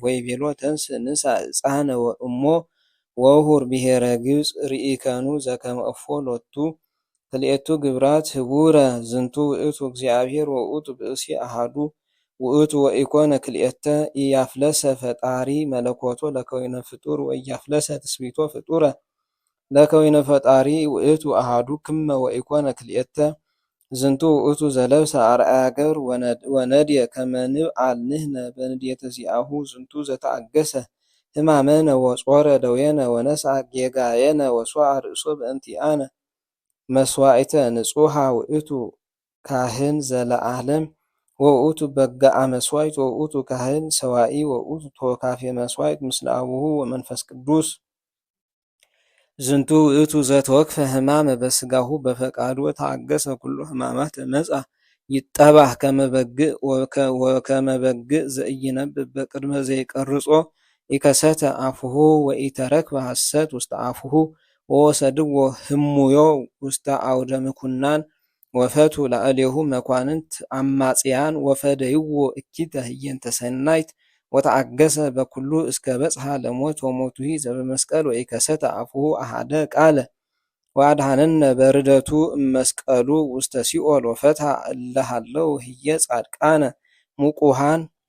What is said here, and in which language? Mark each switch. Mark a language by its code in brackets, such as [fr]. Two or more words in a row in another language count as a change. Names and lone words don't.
[gez] ወይቤሎ ተንሥእ ንሣ ሕፃነ ወእሞ ወሁር ብሔረ ግብፅ ርኢከኑ ዘከመ እፎ ሎቱ ክልኤቱ ግብራት ህቡረ ዝንቱ ውእቱ እግዚአብሔር ወውእቱ ብእሲ አሐዱ ውእቱ ወኢኮነ ክልኤተ ኢያፍለሰ ፈጣሪ መለኮቶ ለከዊነ ፍጡር ወኢያፍለሰ ትስብእቶ ፍጡረ ለከዊነ ፈጣሪ ውእቱ አሐዱ ክመ ወኢኮነ ክልኤተ ዝንቱ ውእቱ ዘለብሰ አርአያ ገብር ወነድየ ከመ ንብዓል ንሕነ በንድየተ ዚአሁ ዝንቱ ዘተአገሰ ሕማመነ ወጾረ ደዌነ ወነስአ ጌጋየነ ወሶአ ርእሶ በእንቲአነ መስዋዕተ ንጹሐ ውእቱ ካህን ዘለዓለም ወውእቱ በጋአ መስዋዕት ወውእቱ ካህን ሰዋኢ ወውእቱ ተወካፌ መስዋዕት ምስለ አቡሁ ወመንፈስ ቅዱስ ዝንቱ ውእቱ ዘተወክፈ ሕማመ በሥጋሁ በፈቃዱ ወተአገሰ ኩሉ ሕማማት መጻ ይጠባህ ከመ በግዕ ወከመ በግዕ ዘኢይነብብ በቅድመ ዘይቀርጾ ኢከሰተ አፉሁ ወኢተረክበ ሐሰት ውስተ አፉሁ ወወሰድዎ ህሙዮ ውስተ አውደ ምኩናን ወፈቱ ላዕሌሁ መኳንንት አማጽያን ወፈደይዎ እኪተ ህየንተ ሰናይት ወተአገሰ በኩሉ እስከ በጽሐ ለሞት ወሞቱሂ ዘበመስቀል ወኢከሰተ አፉሁ አሐደ ቃለ ወአድኀነነ በርደቱ እመስቀሉ ውስተ ሲኦል ወፈትሐ እለ ሀለው ህየ ጻድቃነ ሙቁሃን